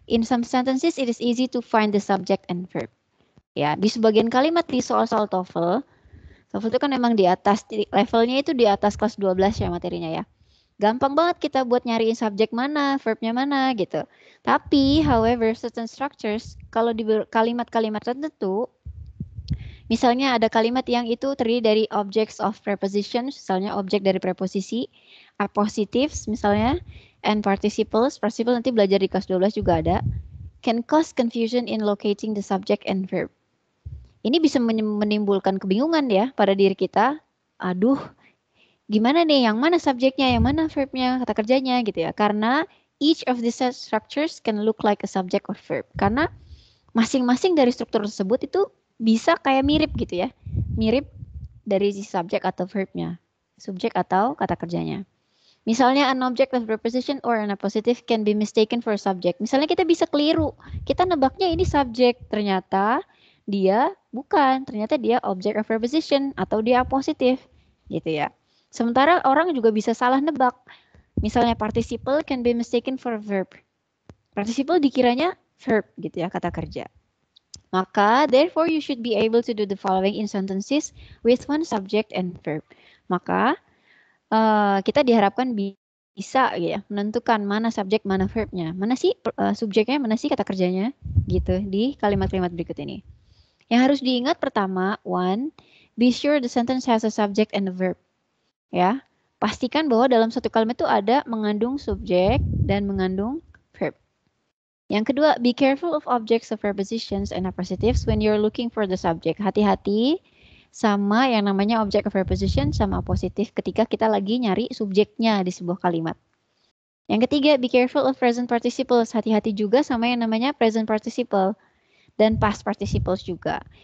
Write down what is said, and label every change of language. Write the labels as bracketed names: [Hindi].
[English] In some sentences, it is easy to find the subject and verb. [Indonesian] Ya, di sebagian kalimat di soal-soal TOEFL itu kan memang di atas, levelnya itu di atas kelas 12 ya materinya ya. Gampang banget kita buat nyariin subjek mana, verbnya mana gitu. Tapi, [English] however, certain structures, [Indonesian] kalau di kalimat-kalimat tertentu, misalnya ada kalimat yang itu terdiri dari objects of preposition, misalnya objek dari preposisi, appositives misalnya, [English] and participles. [Indonesian] Participle nanti belajar di kelas 12 juga ada. [English] Can cause confusion in locating the subject and verb. [Indonesian] Ini bisa menimbulkan kebingungan ya pada diri kita. Aduh, gimana nih, yang mana subjeknya, yang mana verbnya, kata kerjanya gitu ya. Karena [English] each of these structures can look like a subject or verb. [Indonesian] Karena masing-masing dari struktur tersebut itu bisa kayak mirip gitu ya. Mirip dari si subjek atau verbnya. Subjek atau kata kerjanya. Misalnya [English] an object of preposition or an appositive can be mistaken for a subject. [Indonesian] Misalnya kita bisa keliru. Kita nebaknya ini subjek, ternyata dia bukan. Ternyata dia object of preposition atau dia appositive gitu ya. Sementara orang juga bisa salah nebak. Misalnya participle [English] can be mistaken for a verb. [Indonesian] Participle dikiranya verb gitu ya, kata kerja. Maka [English] therefore you should be able to do the following in sentences with one subject and verb. [Indonesian] Maka kita diharapkan bisa ya menentukan mana subjek mana verbnya, mana sih subjeknya, mana sih kata kerjanya gitu di kalimat-kalimat berikut ini. Yang harus diingat pertama, [English] one, be sure the sentence has a subject and a verb. [Indonesian] Ya, pastikan bahwa dalam satu kalimat itu ada mengandung subjek dan mengandung verb. Yang kedua, [English] be careful of objects of prepositions and appositives when you're looking for the subject. [Indonesian] Hati-hati sama yang namanya object of preposition sama appositive ketika kita lagi nyari subjeknya di sebuah kalimat. Yang ketiga, [English] be careful of present participles. [Indonesian] Hati-hati juga sama yang namanya present participle dan past participles juga.